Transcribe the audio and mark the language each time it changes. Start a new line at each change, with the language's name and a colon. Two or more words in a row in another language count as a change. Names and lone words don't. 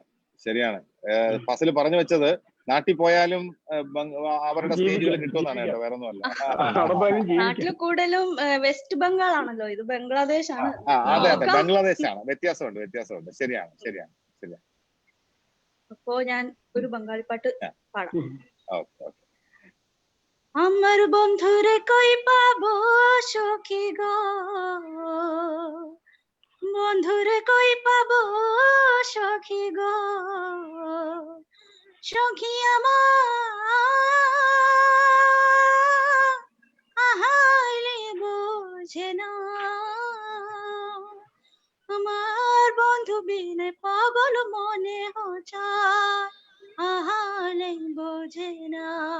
Malayalam: ഫസിൽ പറഞ്ഞു വെച്ചത് നാട്ടിൽ പോയാലും അവരുടെ സ്റ്റേജുകൾ കിട്ടുമെന്നാണ് കേട്ടോ, വേറെ ഒന്നുമല്ല. നാട്ടിൽ കൂടുതലും വെസ്റ്റ് ബംഗാൾ ആണല്ലോ, ഇത് ബംഗ്ലാദേശ് ആണ്. അതെ ബംഗ്ലാദേശാണ്. വ്യത്യാസമുണ്ട്. ശരിയാണ്. അപ്പോ ഞാൻ ഒരു ബംഗാളി പാട്ട് പാടാം.
Bangla: আমার বন্ধুরে কই পাবো সখী গো, বন্ধুরে কই পাবো সখী গো, সখী আমার আহাইলে বোঝে না, আমার বন্ধু বিনে পাগল মনে হচায়, আহাইলে বোঝে না,